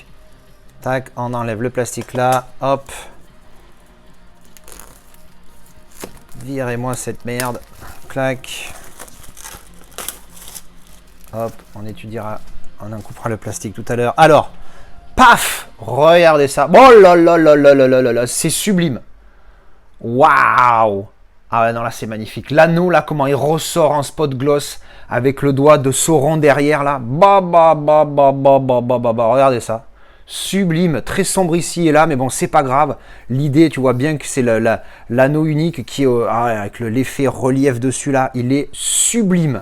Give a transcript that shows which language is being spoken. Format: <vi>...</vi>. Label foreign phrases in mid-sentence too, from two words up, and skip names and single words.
<fr>Tac, on enlève le plastique là, hop. Virez-moi cette merde, clac. Hop, on étudiera, on en coupera le plastique tout à l'heure. Alors, paf, regardez ça. Oh là là là là là là là, c'est sublime. Waouh! Ah ouais, non, là, c'est magnifique. L'anneau, là, comment il ressort en</fr> <en>spot gloss</en> <fr>avec le doigt de Sauron derrière, là. Regardez ça. Sublime, très sombre ici et là, mais bon, c'est pas grave. L'idée, tu vois bien que c'est l'anneau unique qui, avec l'effet relief dessus, là, il est sublime.</fr>